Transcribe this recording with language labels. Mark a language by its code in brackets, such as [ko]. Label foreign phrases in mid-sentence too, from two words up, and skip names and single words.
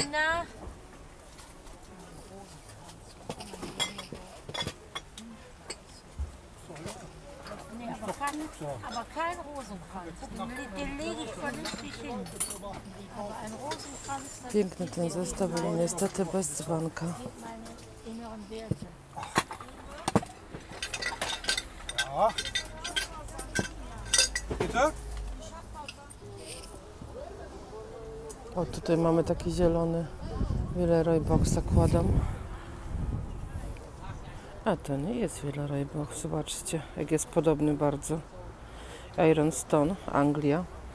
[de] Aber kein Rosenkranz. Den lege ich vernünftig hin. Aber ein Rosenkranz, [pl] Piękny ten zestaw, ale niestety bez dzwonka. [de] meine inneren Werte. Ja. Bitte? [pl] O, tutaj mamy taki zielony Villeroy Box, zakładam. A to nie jest Villeroy Box, zobaczcie, jak jest podobny bardzo. Iron Stone, Anglia.